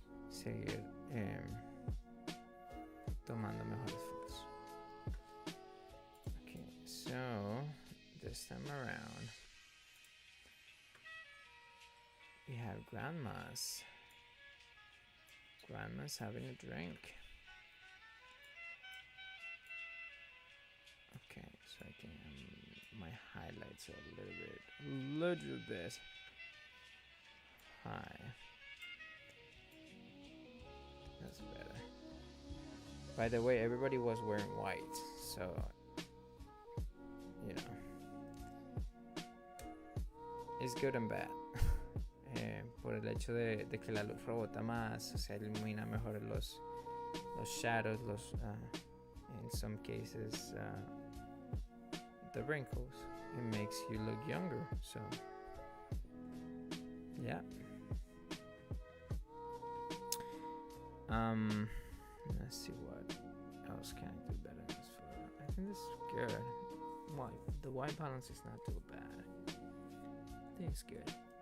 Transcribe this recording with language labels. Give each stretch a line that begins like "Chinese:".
Spanish: Seguir tomando mejores fotos.
English: Okay, so this time around we have grandmas having a drink. Okay, so I can my highlights are a little bit high. That's better. By the way, everybody was wearing white, so it's good and bad.
Spanish: Por el hecho de que la luz rebota más, o sea, ilumina mejor los shadows,
English: in some cases the wrinkles. It makes you look younger, so yeah. Let's see what else can I do better in this photo. I think this is good. The white balance is not too bad. I think it's good.